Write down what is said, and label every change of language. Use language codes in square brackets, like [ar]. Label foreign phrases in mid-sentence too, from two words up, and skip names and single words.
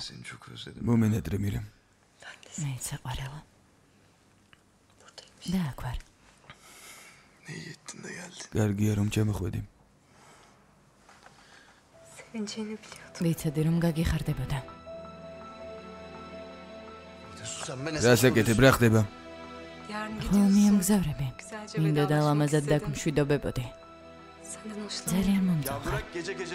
[tr] Seni çok özledim. [ka] მომენატრე მირა. მეც საყვარელო. და აქ ვარ. [tr] Ne iyi ettin de geldin. [ka] კარგია რომ ჩამოხვედი. [tr] Sevineceğini biliyordum. [ka] ვიცოდი რომ გაგიხარდებოდა. რას აკეთებ, რა ხდება? [tr] Yarın [ka] ხოლმე [tr] gidiyorsun. [ka] ამგზავრები. [tr] Güzelce [ka] მინდოდა [tr] vedalaşmak [ka] ლამაზად [tr] istedim. [ka] დაგვმშვიდობებოდი. [tr] Senden hoşlanıyorum. [ka] ძალიან [tr] Ya [ka] მომწონს. [tr] bırak gece gece.